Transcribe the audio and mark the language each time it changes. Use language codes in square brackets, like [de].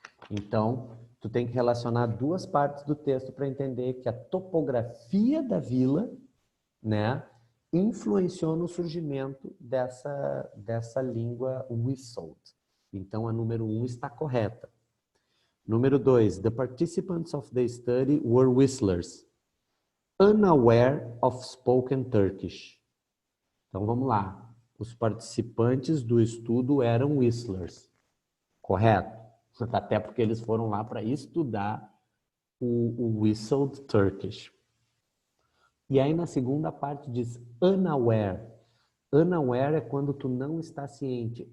[pt] Então, tu tem que relacionar duas partes do texto para entender que a topografia da vila, né, influenciou no surgimento dessa língua whistled. Então, a número 1 está correta. Número 2, [en] the participants of the study were whistlers. unaware of spoken Turkish. [pt] Então vamos lá. Os participantes do estudo eram whistlers, correto? Até porque eles foram lá para estudar o whistled Turkish. E aí na segunda parte diz unaware. Unaware é quando tu não está ciente.